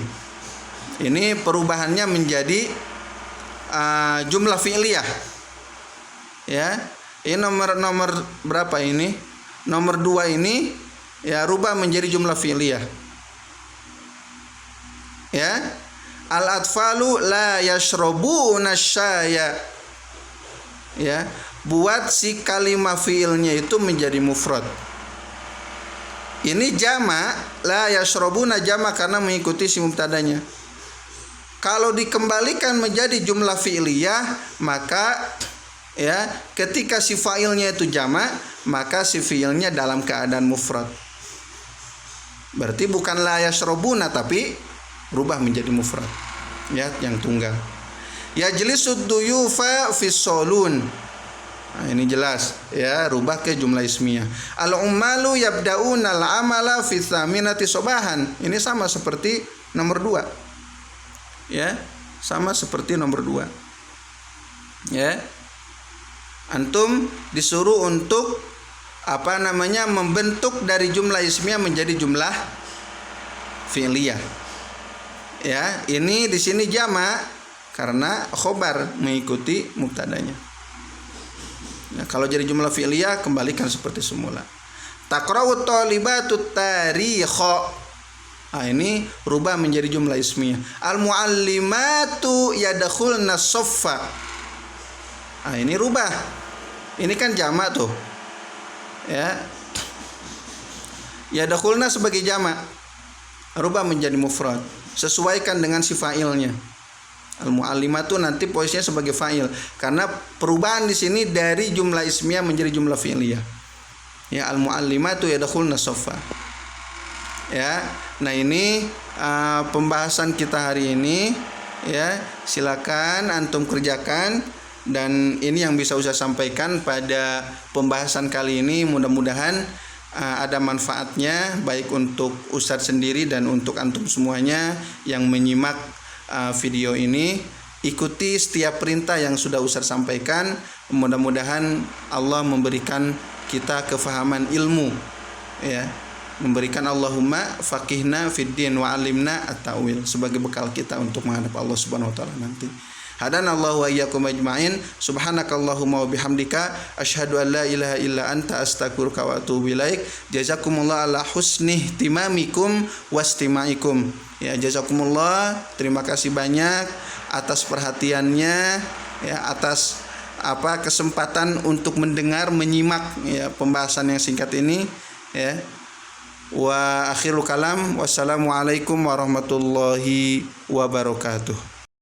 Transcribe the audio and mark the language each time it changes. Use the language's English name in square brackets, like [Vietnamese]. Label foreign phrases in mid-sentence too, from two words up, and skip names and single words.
[Indonesian] Ini perubahannya menjadi [Arabic] جملة فعلية. [Indonesian] Ya, ini nomor berapa ini? Nomor 2 ini ya, rubah menjadi [Arabic] جملة فعلية. [Indonesian] Ya, [Arabic] الأطفال لا يشربون شيئا. [Indonesian] Ya, buat si kalimat fi'ilnya itu menjadi mufrad. Ini jama, [Arabic] لا يشربون [Indonesian] jama karena mengikuti si mubtadanya. Kalau dikembalikan menjadi [Arabic] جملة فعلية, [Indonesian] maka ya, ketika si fa'ilnya itu jama, maka si fi'ilnya dalam keadaan mufrad. Berarti bukan [Arabic] لا يشربون [Indonesian] tapi rubah menjadi mufrad. Ya, yang tunggal. [Arabic] يجلس الضيوف في الصالون. [Indonesian] Nah, ini jelas ya, rubah ke [Arabic] جملة اسمية. العمال يبدؤون العمل في الثامنة صباحا. [Indonesian] Ini sama seperti nomor 2. Ya, sama seperti nomor 2. Ya. Antum disuruh untuk apa namanya, membentuk dari [Arabic] جملة اسمية [Indonesian] menjadi [Arabic] جملة فعلية. [Indonesian] Ya, ini di sini jamak karena khobar mengikuti mubtadanya. Nah, kalau jadi [Arabic] جملة فعلية [Indonesian] kembalikan seperti semula. [Arabic] تقرأ الطالبة التاريخ. [Indonesian] Nah, ini rubah menjadi [Arabic] جملة اسمية. المعلمات يدخلن الصف. [Indonesian] Nah, ini rubah. Ini kan jamak tuh. Ya. Yadkhulna sebagai jamak, rubah menjadi mufrad. Sesuaikan dengan si fa'ilnya. Al-mu'allimatu nanti posisinya sebagai fa'il karena perubahan di sini dari [Arabic] جملة اسمية [Indonesian] menjadi [Arabic] جملة فعلية. [Indonesian] Ya, [Arabic] المعلمات يدخلن الصف. [Indonesian] Ya. Nah, ini pembahasan kita hari ini ya. Silakan antum kerjakan dan ini yang bisa Ustaz sampaikan pada pembahasan kali ini. Mudah-mudahan ada manfaatnya baik untuk Ustaz sendiri dan untuk antum semuanya yang menyimak video ini. Ikuti setiap perintah yang sudah Ustaz sampaikan. Mudah-mudahan Allah memberikan kita kefahaman ilmu ya, memberikan [Arabic] اللهم فقهنا في الدين وعلمنا التأويل [Indonesian] sebagai bekal kita untuk menghadap Allah [Arabic] سبحانه وتعالى [Indonesian] nanti. [Arabic] هدانا الله وإياكم أجمعين. سبحانك اللهم وبحمدك أشهد أن لا إله إلا أنت أستغفرك وأتوب إليك. جزاكم الله على حسن اهتمامكم واستماعكم. [Indonesian] Ya, jazakumullah, terima kasih banyak atas perhatiannya ya, atas kesempatan untuk mendengar, menyimak ya pembahasan yang singkat ini ya. [Arabic] وآخر الكلام، والسلام عليكم ورحمة الله وبركاته.